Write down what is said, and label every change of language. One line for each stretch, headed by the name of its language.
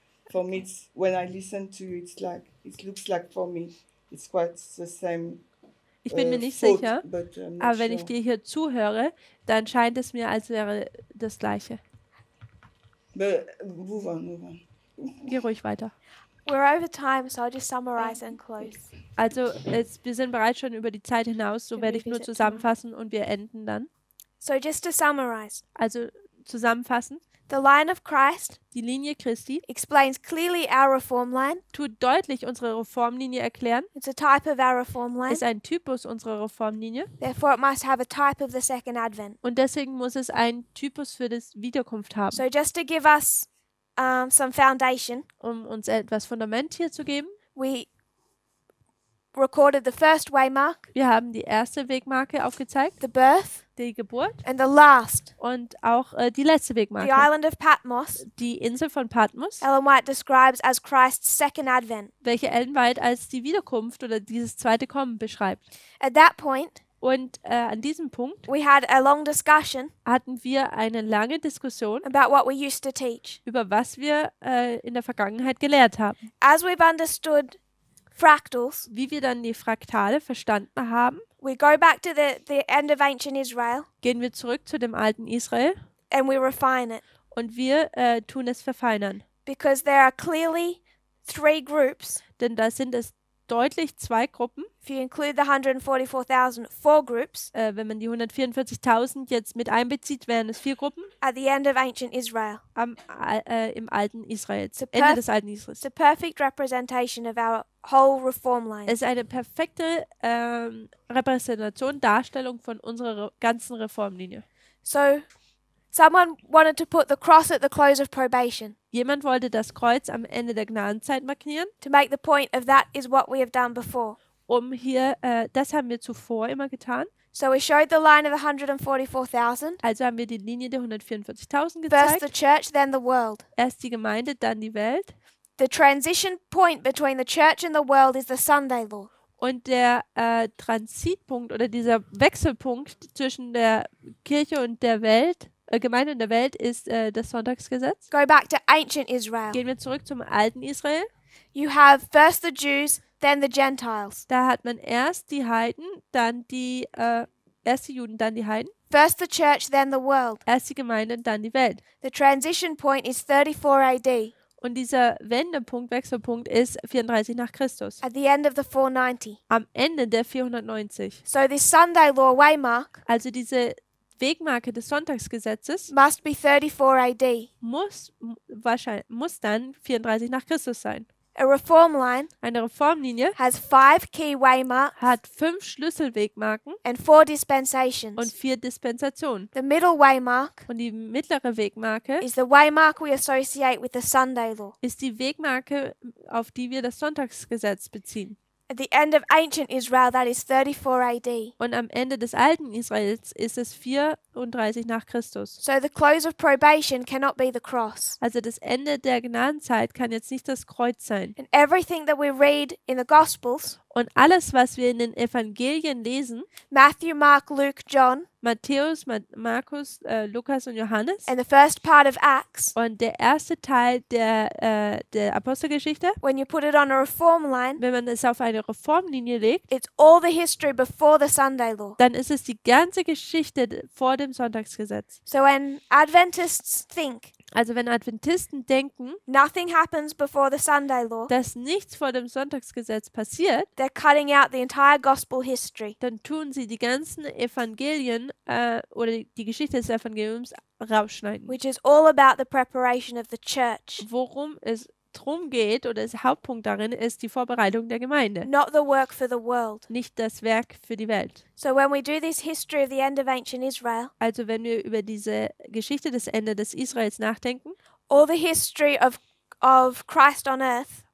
English: For me, it's, when I listen to you, it's like it looks like for me, it's quite the same.
German: Ich bin mir nicht
English: thought,
German: sicher, aber wenn ich dir hier zuhöre, dann scheint es mir, als wäre das Gleiche.
English: But move on.
German: Geh ruhig weiter.
English: We're over time, so I'll just summarize and close.
German: Also, wir sind bereits schon über die Zeit hinaus, so werde ich nur zusammenfassen und wir enden dann.
English: So just to summarize.
German: Also, zusammenfassen.
English: The line of Christ,
German: die Linie Christi,
English: explains clearly our reform line.
German: Tut deutlich unsere Reformlinie erklären.
English: It's a type of our reform line.
German: Ist ein Typus unserer Reformlinie.
English: Therefore, it must have a type of the second advent.
German: Und deswegen muss es einen Typus für das Wiederkunft haben.
English: So just to give us some foundation,
German: uns etwas Fundament hier zu geben.
English: We recorded the first waymark.
German: Wir haben die erste Wegmarke aufgezeigt.
English: The birth.
German: Die Geburt.
English: And the last.
German: Und auch die letzte Wegmarke.
English: The island of Patmos.
German: Die Insel von Patmos.
English: Ellen White describes as Christ's second advent.
German: Welche Ellen White als die Wiederkunft oder dieses zweite Kommen beschreibt.
English: At that point.
German: Und an diesem Punkt
English: we had a long discussion
German: hatten wir eine lange Diskussion
English: about what we used to teach.
German: Über was wir in der Vergangenheit gelehrt haben.
English: As we've understood fractals,
German: wie wir dann die Fraktale verstanden haben,
English: we go back to the end of ancient Israel.
German: Gehen wir zurück zu dem alten Israel.
English: And we refine it.
German: Und wir tun es verfeinern.
English: Because there are clearly three groups.
German: Denn da sind es deutlich zwei Gruppen.
English: If you include the 144,000, 4 groups.
German: Wenn man die 144.000 jetzt mit einbezieht, wären es 4 Gruppen.
English: At the end of ancient Israel.
German: Im alten Israels.
English: It's
German: Ende des alten Israels.
English: It's a perfect representation of our whole reform line.
German: Es ist eine perfekte Repräsentation, Darstellung von unserer ganzen Reformlinie.
English: So, someone wanted to put the cross at the close of probation.
German: Jemand wollte das Kreuz am Ende der Gnadenzeit markieren.
English: To make the point of that is what we have done before.
German: Hier, das haben wir zuvor immer getan.
English: So we showed the line of the 144,000.
German: Also haben wir die Linie der 144.000 gezeigt.
English: First the church, then the world.
German: Erst die Gemeinde, dann die Welt.
English: The transition point between the church and the world is the Sunday law.
German: Und der Transitpunkt oder dieser Wechselpunkt zwischen der Kirche und der Welt, Gemeinde und der Welt, ist das Sonntagsgesetz.
English: Go back to ancient Israel.
German: Gehen wir zurück zum alten Israel.
English: You have first the Jews, then the Gentiles.
German: Da hat man erst die Heiden, dann die erst die Juden, dann die Heiden.
English: First the church, then the world.
German: Erst die Gemeinde und dann die Welt.
English: The transition point is 34 AD.
German: Und dieser Wendepunkt, Wechselpunkt ist 34 nach Christus.
English: At the end of the 490.
German: Am Ende der 490.
English: So this Sunday law waymark,
German: also diese Wegmarke des Sonntagsgesetzes,
English: must be 34 AD.
German: Muss dann 34 nach Christus sein.
English: A reform line,
German: eine Reformlinie,
English: has 5 key waymarks,
German: hat 5 Schlüsselwegmarken
English: and 4 dispensations.
German: Und 4 Dispensationen.
English: The middle waymark,
German: und die mittlere Wegmarke,
English: is the waymark we associate with the Sunday law.
German: Ist die Wegmarke, auf die wir das Sonntagsgesetz beziehen.
English: At the end of ancient Israel, that is 34 AD.
German: Und am Ende des alten Israels ist es 34 nach Christus.
English: So the close of probation cannot be the cross.
German: Also das Ende der Gnadenzeit kann jetzt nicht das Kreuz sein.
English: And everything that we read in the Gospels,
German: und alles, was wir in den Evangelien lesen,
English: Matthew, Mark, Luke, John,
German: Matthäus, Markus, Lukas und Johannes,
English: and the first part of Acts,
German: und der erste Teil der Apostelgeschichte,
English: when you put it on a reform line,
German: wenn man es auf eine Reformlinie legt,
English: it's all the history before the Sunday law.
German: Dann ist es die ganze Geschichte vor dem Sonntagsgesetz.
English: So when Adventists think,
German: also wenn Adventisten denken,
English: nothing happens before the Sunday law,
German: dass nichts vor dem Sonntagsgesetz passiert,
English: they're cutting out the entire gospel history.
German: Dann tun sie die ganzen Evangelien oder die Geschichte des Evangeliums rausschneiden.
English: Which is all about the preparation of the church.
German: Worum es drum geht oder der Hauptpunkt darin ist die Vorbereitung der Gemeinde.
English: Not the work for the world.
German: Nicht das Werk für die Welt.
English: So when we do this history of the end of ancient Israel,
German: also wenn wir über diese Geschichte des Ende des Israels nachdenken,
English: all the history of Christ on earth,